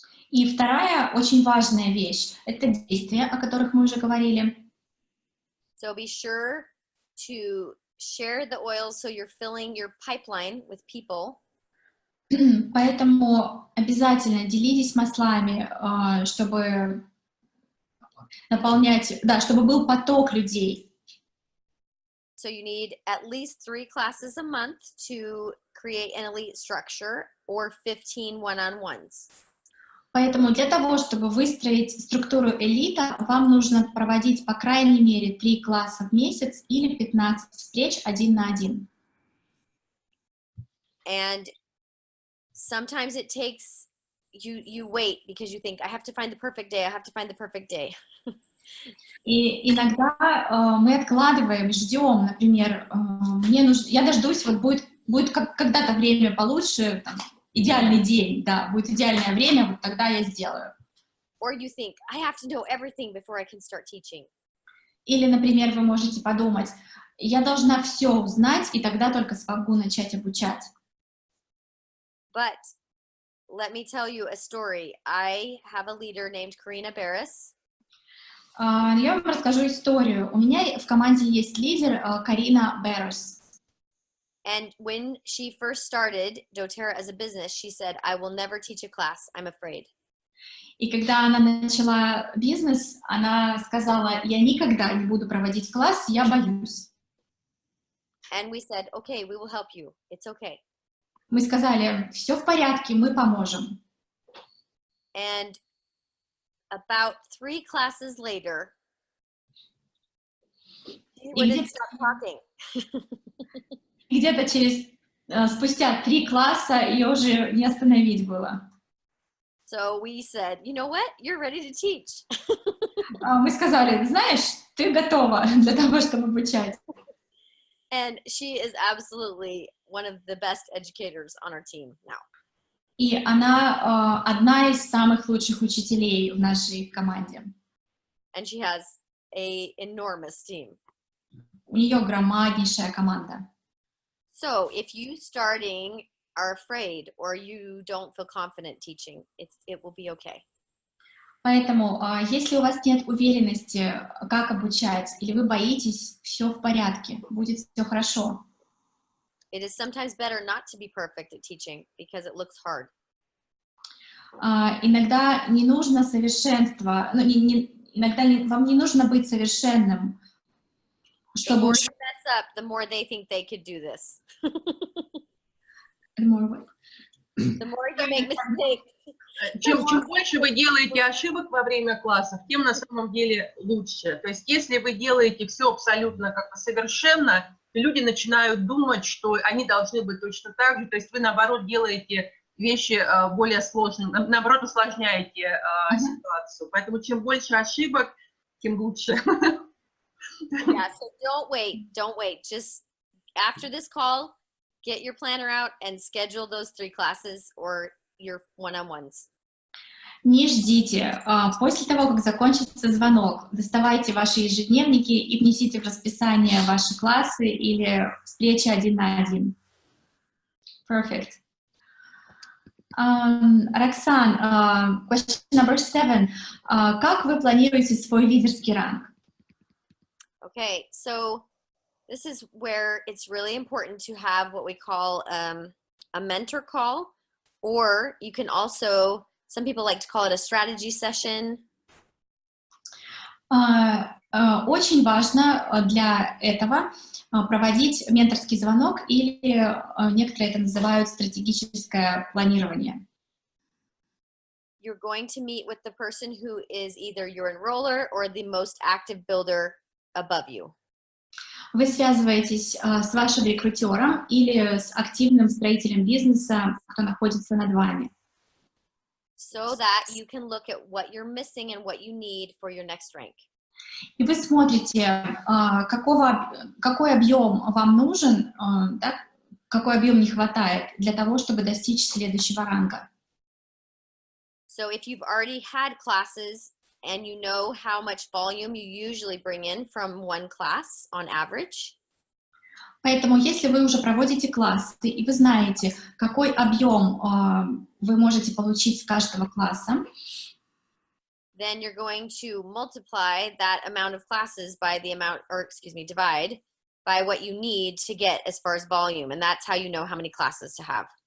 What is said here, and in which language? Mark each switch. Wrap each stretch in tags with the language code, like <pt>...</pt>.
<ru>И вторая очень важная вещь — это действия, о которых мы уже говорили.</ru> <en>So be sure to share the oils so you're filling your pipeline with people.</en> <ru>Поэтому обязательно делитесь маслами, чтобы наполнять, да, чтобы был поток людей.</ru> <en>So you need at least 3 classes a month to create an elite structure or 15 one-on-ones.</en> <ru>Поэтому для того, чтобы выстроить структуру элита, вам нужно проводить по крайней мере 3 класса в месяц или 15 встреч 1 на 1.</ru> <en>And sometimes it takes, you wait because you think, I have to find the perfect day, I have to find the perfect day.</en> <ru>И иногда мы откладываем, ждем, например, мне нужно, я дождусь, вот будет когда-то время получше, там, идеальный день, да, будет идеальное время, вот тогда я сделаю.</ru> <en>Or you think, I have to know everything before I can start teaching.</en> <ru>Или, например, вы можете подумать, я должна все узнать, и тогда только смогу начать обучать.</ru> <en>But let me tell you a story. I have a leader named Karina Barris.</en> <ru>Я вам расскажу историю. У меня в команде есть лидер Карина Беррис.</ru> <en>And when she first started doTERRA as a business, she said, I will never teach a class, I'm afraid.</en> <ru>И когда она начала бизнес, она сказала, я никогда не буду проводить класс, я боюсь.</ru> <en>And we said, okay, we will help you. It's okay.</en> <ru>Мы сказали, все в порядке, мы поможем.</ru> <en>And about 3 classes later, she wouldn't stop talking.</en> <ru>Где-то спустя 3 класса ее уже не остановить было.</ru> <en>So we said, you know what? You're ready to teach.</en> <ru>Мы сказали, знаешь, ты готова для того, чтобы обучать.</ru> <en>And she is absolutely one of the best educators on our team now.</en> <ru>И она одна из самых лучших учителей в нашей команде.</ru> <en>And she has an enormous team.</en> <ru>У нее громаднейшая команда.</ru> <en>So if you starting are afraid or you don't feel confident teaching, it will be okay.</en> <ru>Поэтому, если у вас нет уверенности, как обучать, или вы боитесь, все в порядке, будет все хорошо.</ru> <en>It is sometimes better not to be perfect at teaching because it looks hard.</en> <ru>Иногда не нужно совершенство, иногда вам не нужно быть совершенным,</ru> <en>The</en> <ru>чтобы...</ru> <en>more you mess up, the more they think they could do this. The more you make mistakes.</en> <ru>Чем больше вы делаете ошибок во время классов, тем на самом деле лучше. То есть если вы делаете все абсолютно как-то совершенно, люди начинают думать, что они должны быть точно так же. То есть вы, наоборот, делаете вещи более сложными, наоборот, усложняете ситуацию. Поэтому чем больше ошибок, тем лучше.</ru> <en>Yeah, so don't wait. Just after this call, get your planner out and schedule those 3 classes or your one-on-ones.</en> <ru>Не ждите. После того, как закончится звонок, доставайте ваши ежедневники и внесите в расписание ваши классы или встречи 1 на 1.</ru> <en>Perfect. Роксан, question number 7.</en> <ru>Как вы планируете свой лидерский ранг?</ru> <en>Okay, so this is where it's really important to have what we call a mentor call, or you can also, some people like to call it a strategy session.</en> <ru>Очень важно для этого проводить менторский звонок, или некоторые это называют стратегическое планирование.</ru> <en>You're going to meet with the person who is either your enroller or the most active builder above you.</en> <ru>Вы связываетесь с вашим рекрутером или с активным строителем бизнеса, кто находится над вами.</ru> <en>So that you can look at what you're missing and what you need for your next rank.</en> <ru>И вы смотрите, какой объем вам нужен, да, какой объем не хватает для того, чтобы достичь следующего ранга.</ru> <en>So if you've already had classes and you know how much volume you usually bring in from one class on average.</en> <ru>Поэтому, если вы уже проводите классы, и вы знаете, какой объем вы можете получить с каждого класса,</ru> <en>then you're going to multiply that amount of classes by the amount, or excuse me, divide by what you need to get as far as volume, and that's how you know how many classes to have.</en>